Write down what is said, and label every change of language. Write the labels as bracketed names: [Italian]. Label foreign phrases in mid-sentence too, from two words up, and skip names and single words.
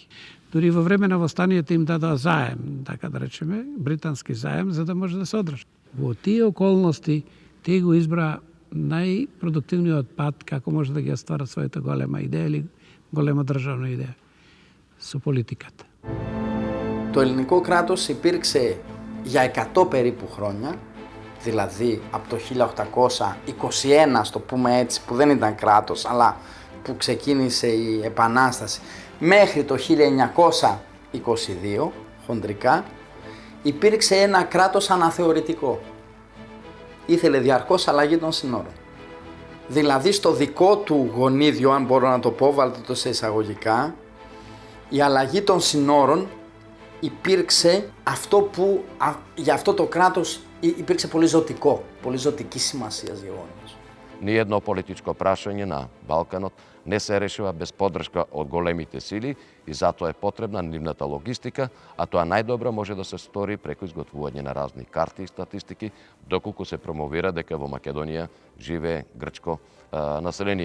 [Macedonian] Дури во време на востанието им дадоа заем, така да речеме, британски заем, за да може да се одржи. Во тие околности тие го избра најпродуктивниот пат како може да ги остварат својата голема идеја или голема државна идеја со πολιτиката. [Greek] Το ελληνικό κράτος υπήρξε για 100 περίπου χρόνια, δηλαδή από το 1821, στο πούμε έτσι, που δεν ήταν κράτος, αλλά που ξεκίνησε η Επανάσταση, μέχρι το 1922, χοντρικά, υπήρξε ένα κράτος αναθεωρητικό. Ήθελε διαρκώς αλλαγή των συνόρων. Δηλαδή στο δικό του γονίδιο, αν μπορώ να το πω, βάλτε το σε εισαγωγικά, η αλλαγή των συνόρων υπήρξε αυτό που για αυτό το κράτος υπήρξε πολύ ζωτικό, πολύ ζωτική σημασία γεγονός. [Macedonian] Ниедно политичко прашање на Балканот не се решува без поддршка од големите сили и затоа е потребна нивната логистика, а тоа најдобро може да се стори преку изготвување на разни карти и статистики, доколку се промовира дека во Македонија живее грчко население.